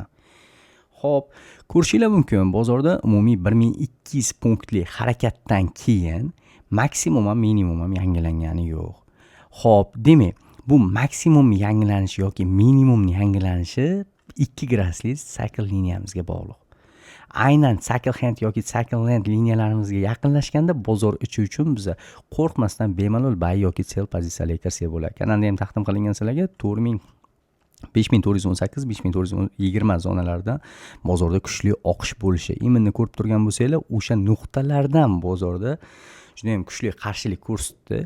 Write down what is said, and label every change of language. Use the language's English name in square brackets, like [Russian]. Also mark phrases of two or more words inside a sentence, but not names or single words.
[Uzbek] Xo'p, ko'rishinglar mumkin, bozorda umumiy 1200 punktli harakatdan keyin maksimum ham minimum ham yangilangani yo'q. Xo'p, demak, bu maksimum yangilanish yoki minimum yangilanishi 2 grafik sikl liniyamizga bog'liq. Aynan [English] cycle hand [Uzbek] yoki [English] cycle length [Uzbek] liniyalarimizga yaqinlashganda bozor ichi uchun biz qo'rqmasdan bemalol buy yoki sell pozitsiyalariga kirsak bo'ladi. Kanalda ham taqdim qilingan sizlarga 5418, 5420 zonalarida bozorda kuchli oqish bo'lishi. Imminni ko'rib turgan bo'lsanglar, o'sha nuqtalardan bozorda juda ham kuchli qarshilik ko'rsatdi.